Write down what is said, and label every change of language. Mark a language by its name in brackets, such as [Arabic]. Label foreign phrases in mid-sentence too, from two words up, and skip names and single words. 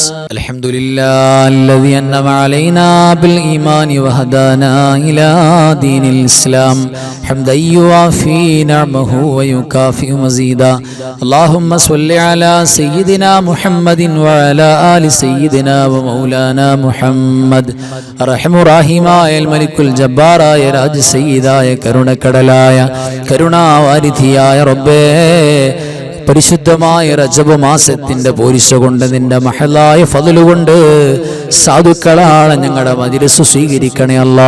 [Arabic] الحمد لله الذي أنعم علينا بالإيمان وهدانا إلى دين الإسلام حمدا يوافي نعمه ويكافئ مزيدا. اللهم صل على سيدنا محمد وعلى آل سيدنا ومولانا محمد. أرحم راحماയ الملك الجبار [Malayalam] രാജ സയ്യിദായ കരുണക്കടലായ കരുണാവാരിധിയായ റബ്ബേ, പരിശുദ്ധമായ റജബ് മാസത്തിന്റെ പോരിശ കൊണ്ട് നിന്റെ മഹലായ ഫضل കൊണ്ട് സാധുക്കളാണ് ഞങ്ങളുടെ മജ്‌ലിസ് സ്വീകരിക്കണേ അല്ലാ.